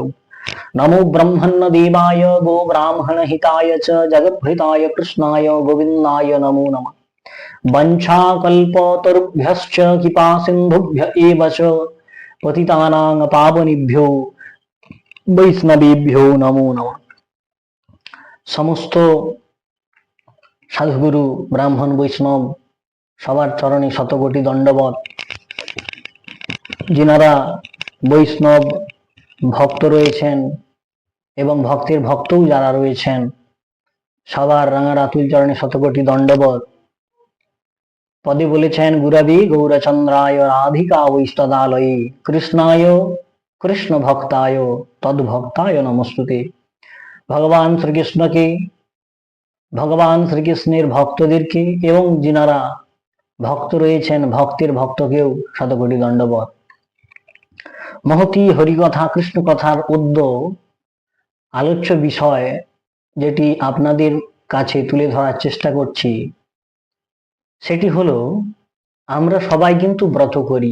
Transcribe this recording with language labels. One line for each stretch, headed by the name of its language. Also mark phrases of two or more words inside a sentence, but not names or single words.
Sanskrit: नमो ब्रह्मण्य देवाय गो ब्राह्मण हिताय च जगद्भृताय कृष्णाय गोविन्दाय नमो नमः। वंशाकल्पतरुभ्यश्च कृपा सिन्धुभ्य एव च पतितानां पावनेभ्यो वैष्णवेभ्यो नमो नमः। समस्त साधुगुरु ब्राह्मण वैष्णव
Bangla: সবার চরণে শতকোটি দণ্ডবত। যিনারা বৈষ্ণব ভক্ত রয়েছেন এবং ভক্তের ভক্তও যারা রয়েছেন সবার রাঙার আতুল চরণে শতকোটি দণ্ডবত। পদে বলেছেন
Sanskrit: গুরবে গৌরচন্দ্রায় রাধিকা वै स्तदालये কৃষ্ণায় কৃষ্ণ ভক্তায় তদ্ভক্তায় নমস্তুতে।
Bangla: ভগবান শ্রীকৃষ্ণকে, ভগবান শ্রীকৃষ্ণের ভক্তদেরকে এবং যিনারা ভক্ত রয়েছেন ভক্তের ভক্তকেও শতকোটি দণ্ডবত। মহতি হরিকথা কৃষ্ণ কথার অদ্য আলোচ্য বিষয় যেটি আপনাদের কাছে তুলে ধরার চেষ্টা করছি সেটি হলো, আমরা সবাই কিন্তু ব্রত করি।